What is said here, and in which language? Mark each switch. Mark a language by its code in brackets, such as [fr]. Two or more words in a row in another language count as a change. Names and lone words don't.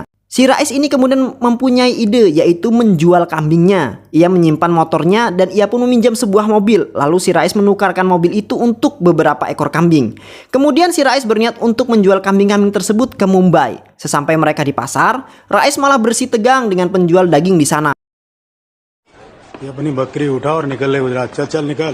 [id] Si Raes ini kemudian mempunyai ide, yaitu menjual kambingnya. Ia menyimpan motornya dan ia pun meminjam sebuah mobil. Lalu si Raes menukarkan mobil itu untuk beberapa ekor kambing. Kemudian si Raes berniat untuk menjual kambing-kambing tersebut ke Mumbai. Sesampai mereka di pasar, Raes malah bersih tegang dengan penjual daging di sana. [hi] ये अपनी बकरी उठा और निकल ले गुजरात चल चल निकल